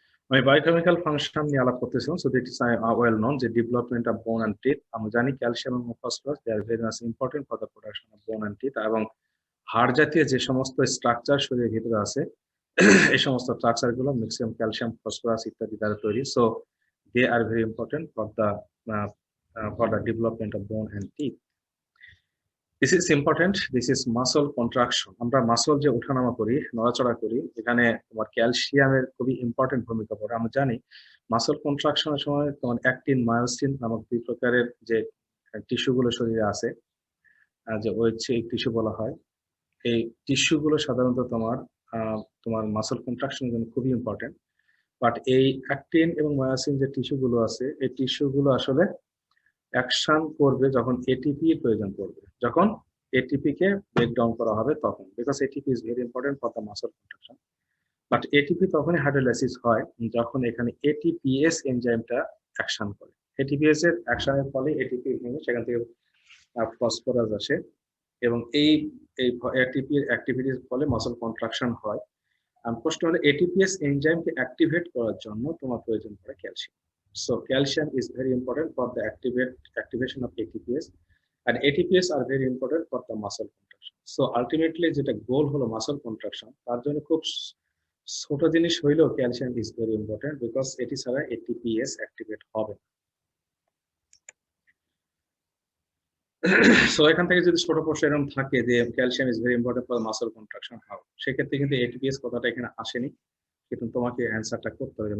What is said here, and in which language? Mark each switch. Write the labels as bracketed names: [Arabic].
[Bangla] আমি biochemical function নিয়ে আলাপ করতেছিলাম। [English] so it is well known [Bangla] যে [English] Development of bone and teeth. [Bangla] আমরা জানি ক্যালসিয়াম এবং phosphorus [English] they are very much important for the production of bone and teeth, [Bangla] এবং হাড় জাতীয় যে সমস্ত স্ট্রাকচার শরীরের ভিতরে আছে এই সমস্ত স্ট্রাকচার গুলো ম্যাক্সিমাম ক্যালসিয়াম, ফসফরাস ইত্যাদি দ্বারা তৈরি। [English] So they are very important for the development of bone and teeth. This is important. This is muscle contraction. [Bangla] আমরা মাসল যে ওঠানামা করি, নড়াচড়া করি, এখানে তোমার ক্যালসিয়ামের খুবই ইম্পর্টেন্ট ভূমিকা পড়ে। আমরা জানি মাসল কন্ট্রাকশনের সময় তোমার অ্যাক্টিন, মায়োসিন নামক দুই প্রকারের যে টিস্যু গুলো শরীরে আছে, যে ওয়েটসিক টিস্যু বলা হয়, এই টিস্যু গুলো সাধারণত তোমার মাসল কন্ট্রাকশনের জন্য খুবই ইম্পর্টেন্ট। বাট এই অ্যাক্টিন এবং মায়োসিন যে টিস্যু গুলো আছে, এই টিস্যু গুলো আসলে অ্যাকশন করবে যখন এটিপি এর প্রয়োজন পড়বে, যখন এটিপি কে ব্রেক ডাউন করা হবে তখন, [English] Because ATP is very important for the muscle contraction. [Bangla] But ATP তখনই হাইড্রোলাইসিস হয় যখন এখানে এটিপিএস এনজাইমটা অ্যাকশন করে। এটিপিএস এর অ্যাকশনের ফলে এটিপি ভেঙে সেখান থেকে ফসফরাস আসে, এবং এই এটিপি এর অ্যাক্টিভিটির ফলে মাসল কন্ট্রাকশন হয়। প্রশ্ন হলো এটিপিএস এনজাইমকে অ্যাক্টিভেট করার জন্য তোমার প্রয়োজন পড়ে calcium. [English] So calcium is very important for the activation of ATPase, and ATPase are very important for the muscle contraction. So ultimately [Bangla] যেটা গোল হলো muscle contraction, তার জন্য খুব ছোট জিনিস হইলেও calcium [English] is very important, because [Bangla] এটি ছাড়া ATPase অ্যাক্টিভেট হবে না। সো এখান থেকে যদি ছোট প্রশ্ন এরকম থাকে যে calcium [English] is very important for muscle contraction, how, [Bangla] সেক্ষেত্রে কিন্তু এটিপিএস কথাটা এখানে আসেনি, কিন্তু তোমাকে অ্যান্সারটা করতে হবে।